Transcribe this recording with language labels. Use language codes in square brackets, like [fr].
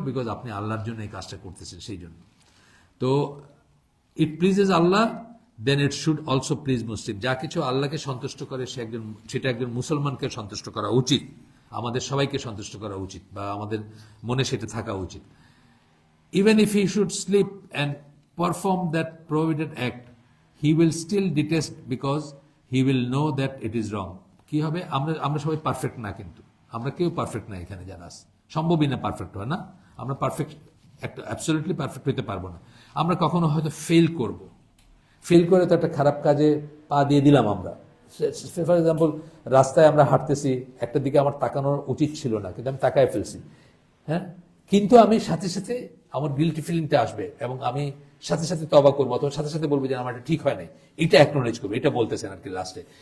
[bn] Because আপনি আল্লাহর জন্য এই কাজটা করতেছেন, সেই জন্য। তো [en] It pleases Allah, then it should also please Muslim. [bn] যা কিছু আল্লাহকে সন্তুষ্ট করে সেটা একজন মুসলমানকে সন্তুষ্ট করা উচিত, আমাদের সবাইকে সন্তুষ্ট করা উচিত, বা আমাদের মনে সেটা থাকা উচিত। [en] Even if he should slip and perform that prohibited act, he will still detest because he will know that it is wrong. [bn] কি হবে? আমরা সবাই পারফেক্ট না, কিন্তু আমরা কেউ পারফেক্ট না এখানে যারা আছে, সম্ভবই না পারফেক্ট হয় না, আমরা পারফেক্ট একটা অ্যাবসলিউটলি পারফেক্ট হতে পারবো না। আমরা কখনো হয়তো ফেল করব, ফেল করে তো একটা খারাপ কাজে পা দিয়ে দিলাম আমরা। ফর এক্সাম্পল, রাস্তায় আমরা হাঁটতেছি, একটা দিকে আমার তাকানোর উচিত ছিল না, কিন্তু আমি তাকায় ফেলছি, হ্যাঁ, কিন্তু আমি সাথে সাথে আমার গিল্টি ফিলিংটা আসবে এবং আমি সাথে সাথে তবা করবো, অথবা সাথে সাথে বলবো যে আমার এটা ঠিক হয় নাই, এটা অ্যাকনোলেজ করবো, এটা বলতেছেন আর কি লাস্টে।